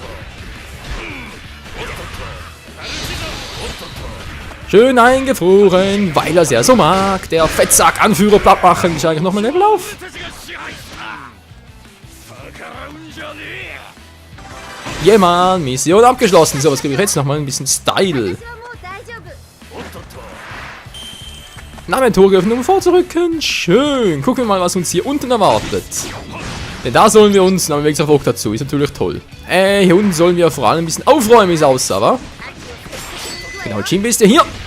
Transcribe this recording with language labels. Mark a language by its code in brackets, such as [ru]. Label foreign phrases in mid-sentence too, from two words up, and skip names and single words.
[de] Schön eingefroren, weil er es ja so mag. Der Fettsack-Anführer platt machen. Ich eigentlich nochmal Level auf. Ja, Mann, Mission abgeschlossen. So, was kriege ich jetzt nochmal? Ein bisschen Style. [ja] 私はもう大丈夫。 [de] Inventar geöffnet, um vorzurücken. Schön. Gucken wir mal, was uns hier unten erwartet. Denn da sollen wir uns, na, wie gesagt, auch dazu. Ist natürlich toll. Hier unten sollen wir vor allem ein bisschen aufräumen, wie es aussah, wa? Genau, Jinbei ist ja hier.